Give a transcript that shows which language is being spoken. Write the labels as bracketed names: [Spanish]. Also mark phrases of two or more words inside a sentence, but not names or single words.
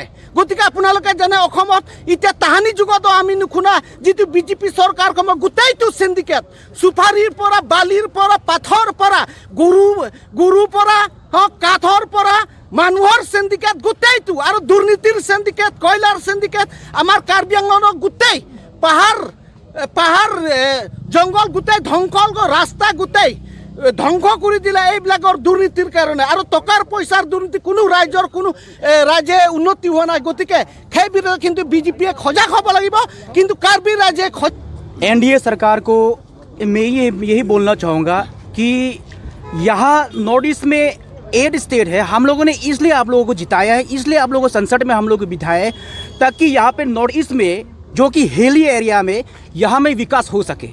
[Assamese] গতিকে আপোনালোকে জানে অসমত এতিয়া তাহানি যুগতো আমি নুশুনা যিটো বিজেপি চৰকাৰ সময় গোটেইটো চিণ্ডিকেট, চুপাৰীৰ পৰা, বালিৰ পৰা, পাথৰ পৰা, গৰুৰ পৰা হওক, কাঠৰ পৰা মানুহৰ চিণ্ডিকেট গোটেইটো আৰু দুৰ্নীতিৰ চিণ্ডিকেট, কয়লাৰ চিণ্ডিকেট আমাৰ কাৰ্বি আংলঙৰ গোটেই পাহাৰ জংঘল গোটেই ধ্বংস, ৰাস্তা গোটেই ধ্বংস কৰি দিলে এইবিলাকৰ দুৰ্নীতিৰ কাৰণে। আৰু টকাৰ পইচাৰ দুৰ্নীতি, কোনো ৰাইজে উন্নতি হোৱা নাই। গতিকে সেই বিৰুদ্ধে কিন্তু বিজেপিয়ে সজাগ হ'ব লাগিব। কিন্তু কাৰ্বি ৰাইজে [Hindi] एनडीए सरकार को मैं यही बोलना चाहूँगा कि यहाँ नॉर्थ ईस्ट में 8 स्टेट है। हम लोगों ने इसलिए आप लोगों को जिताया है, इसलिए आप लोगों को संसद में हम लोग को बिठाया है ताकि यहाँ पे नॉर्थ ईस्ट में जो कि [English] hilly area [Hindi] में यहाँ में विकास हो सके।